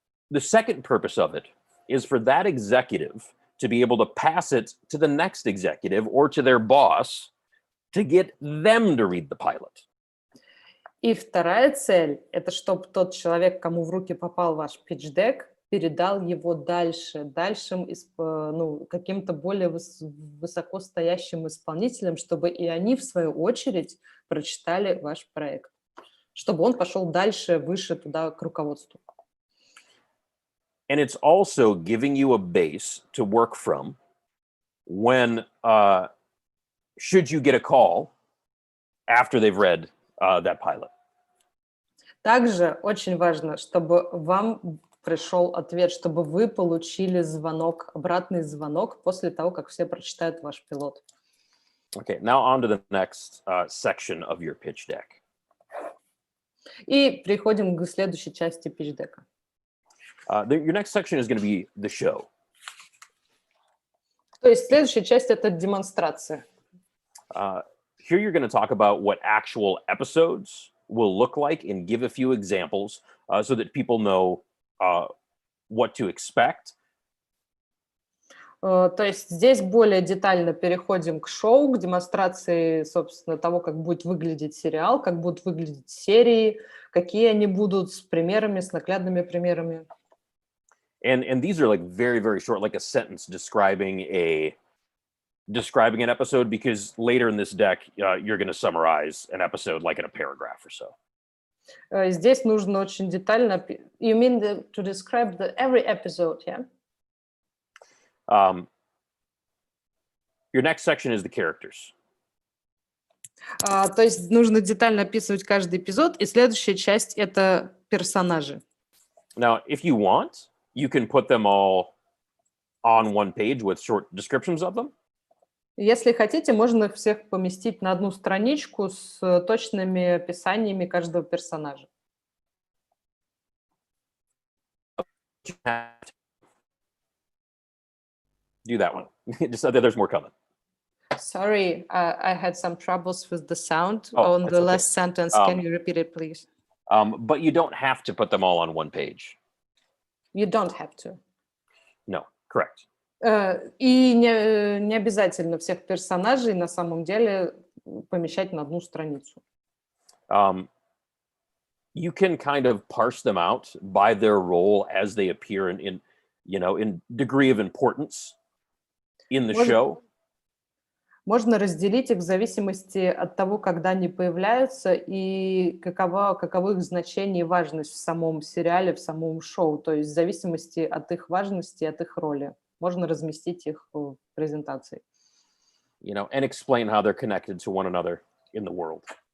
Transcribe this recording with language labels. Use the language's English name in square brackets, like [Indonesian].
[English] The second purpose of it is for that executive to be able to pass it to the next executive or to their boss to get them to read the pilot. [Russian] И вторая цель– это чтобы тот человек, кому в руки попал ваш pitch-deck, передал его дальше, каким-то более высоко стоящим исполнителям, чтобы и они, в свою очередь, прочитали ваш проект, чтобы он пошел дальше, выше туда, к руководству. [English] And it's also giving you a base to work from when, should you get a call after they've read that pilot. [Russian] Также очень важно, чтобы вам пришел ответ, чтобы вы получили звонок, обратный звонок после того, как все прочитают ваш пилот. [English] Okay, now on to the next section of your pitch deck. [Russian] И переходим к следующей части питч-дека. [English] Your next section is going to be the show. [Russian] То есть следующая часть – это демонстрация. [English] Here you're going to talk about what actual episodes will look like and give a few examples so that people know what to expect. [Russian] То есть здесь более детально переходим к шоу, к демонстрации, собственно, того, как будет выглядеть сериал, как будут выглядеть серии, какие они будут с примерами, с наглядными примерами. [English] And these are like very, very short, like a sentence describing an episode, because later in this deck, you're going to summarize an episode like in a paragraph or so. [Russian] Здесь нужно очень детально... [English] You mean to describe every episode, yeah? Your next section is the characters. [Russian] То есть нужно детально описывать каждый эпизод, и следующая часть – это персонажи. [English] Now, if you want, you can put them all on one page with short descriptions of them. [Russian] Если хотите, можно их всех поместить на одну страничку с точными описаниями каждого персонажа. [English] Do that one. Just there's more coming. Sorry, I had some troubles with the sound Oh, on that's the okay. last sentence. Can you repeat it, please? But you don't have to put them all on one page. You don't have to. No, correct. [Russian] И не обязательно всех персонажей на самом деле помещать на одну страницу. [English] You can kind of parse them out by their role as they appear in degree of importance in the show. [Russian] Можно разделить их в зависимости от того, когда они появляются и каково их значение и важность в самом сериале, в самом шоу. То есть в зависимости от их важности, от их роли. Можно разместить их в презентации. [English] And explain how they're connected to one another in the world.